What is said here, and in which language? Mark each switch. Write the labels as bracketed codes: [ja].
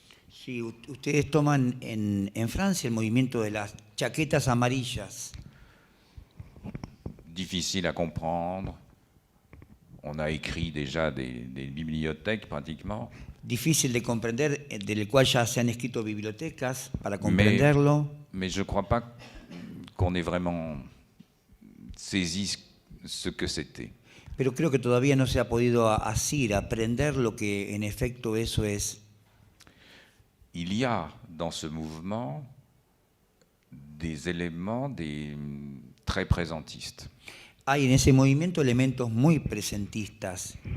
[es] Si ustedes toman en Francia el movimiento de las chaquetas amarillas, [fr] difficile à comprendre, on a écrit déjà des bibliothèques pratiquement. [es] difícil de comprender, del cual ya se han escrito bibliotecas para comprenderlo. [fr] Mais je ne crois pas qu'on ait vraiment saisi ce que c'était. [es] Pero creo que todavía no se ha podido asir, aprender lo que en efecto eso es. [fr] Il y a dans ce mouvement des éléments très présentistes. [es] Hay en ese movimiento elementos muy presentistas,